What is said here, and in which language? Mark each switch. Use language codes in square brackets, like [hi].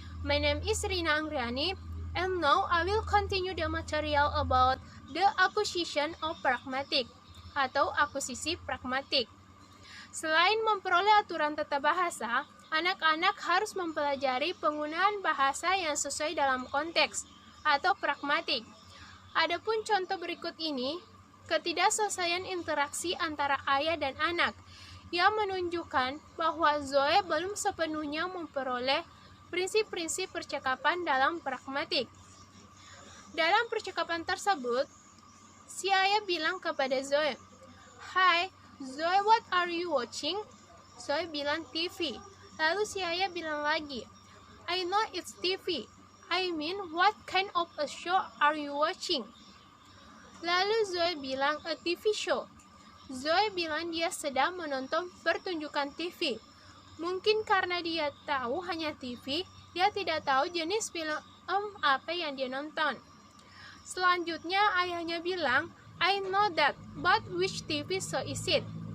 [en] My name is Rina Angriani, and now I will continue the material about the acquisition of pragmatic. [id] atau akuisisi pragmatik. Selain memperoleh aturan tata bahasa, anak-anak harus mempelajari penggunaan bahasa yang sesuai dalam konteks atau pragmatik. Adapun contoh berikut ini, ketidakselesaian interaksi antara ayah dan anak, yang menunjukkan bahwa Zoe belum sepenuhnya memperoleh prinsip-prinsip percakapan dalam pragmatik. Dalam percakapan tersebut, si ayah bilang kepada Zoe, "Hai, Zoe, [en] what are you watching?" [id] Zoe bilang TV. Lalu si ayah bilang lagi, [en] "I know it's TV. I mean, what kind of a show are you watching?" [id] Lalu Zoe bilang, [en] "A TV show." [id] Zoe bilang dia sedang menonton pertunjukan TV. Mungkin karena dia tahu hanya TV, dia tidak tahu jenis film apa yang dia nonton. Selanjutnya ayahnya bilang, [en] "I know that, but which TV show is it?"